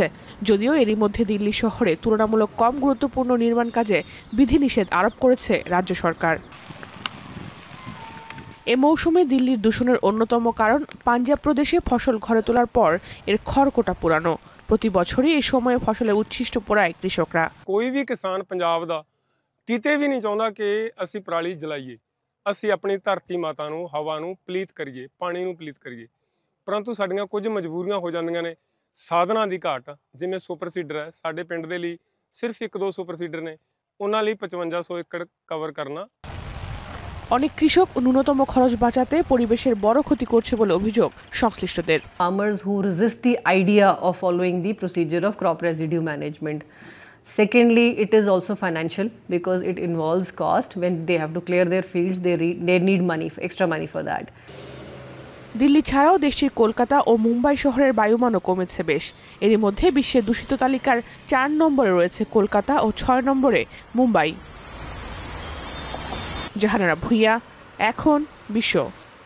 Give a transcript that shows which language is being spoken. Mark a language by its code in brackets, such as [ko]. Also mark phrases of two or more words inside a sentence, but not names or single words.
[bn] যদিও এরই মধ্যে দিল্লি শহরে তুলনামূলক কম গুরুত্বপূর্ণ নির্মাণ কাজে বিধিনিষেধ আরোপ করেছে রাজ্য সরকার। এ মৌসুমে দিল্লির দূষণের অন্যতম কারণ পাঞ্জাব প্রদেশে ফসল ঘরে তোলার পর এর খড়কোটা পুরানো। প্রতি বছরই এই সময়ে ফসলের উচ্ছিষ্ট পোড়ায় কৃষকরা। [pa] ਕੋਈ ਵੀ ਕਿਸਾਨ ਪੰਜਾਬ ਦਾ ਕਿਤੇ ਵੀ ਨਹੀਂ ਚਾਹੁੰਦਾ ਕਿ ਅਸੀਂ ਪਰਾਲੀ ਜਲਾਈਏ, ਅਸੀਂ ਆਪਣੀ ਧਰਤੀ ਮਾਤਾ ਨੂੰ, ਹਵਾ ਨੂੰ ਪਲੀਤ ਕਰੀਏ, ਪਾਣੀ ਨੂੰ ਪਲੀਤ ਕਰੀਏ। ਪਰੰਤੂ ਸਾਡੀਆਂ ਕੁਝ ਮਜਬੂਰੀਆਂ ਹੋ ਜਾਂਦੀਆਂ ਨੇ, ਸਾਧਨਾਂ ਦੀ ਘਾਟ, ਜਿਵੇਂ ਸੁਪਰ ਸੀਡਰ ਹੈ। ਸਾਡੇ ਪਿੰਡ ਦੇ ਲਈ ਸਿਰਫ 1-2 ਸੁਪਰ ਸੀਡਰ ਨੇ, ਉਹਨਾਂ ਲਈ 5500 ਏਕੜ ਕਵਰ ਕਰਨਾ। [bn] অনেক কৃষক ন্যূনতম খরচ বাঁচাতে পরিবেশের বড় ক্ষতি করছে বলে অভিযোগ সংশ্লিষ্টদের। [en] Farmers who resist the idea of following the procedure of crop residue management. Secondly, it is also financial because it involves cost. When they have to clear their fields, they need money, extra money for that. [bn] দিল্লি ছাড়াও দেশটির কলকাতা ও মুম্বাই শহরের বায়ুমানও কমেছে বেশ। এরই মধ্যে বিশ্বের দূষিত তালিকার 4 নম্বরে রয়েছে কলকাতা ও 6 নম্বরে মুম্বাই। জাহানারা ভুঁইয়া, এখন বিশ্ব।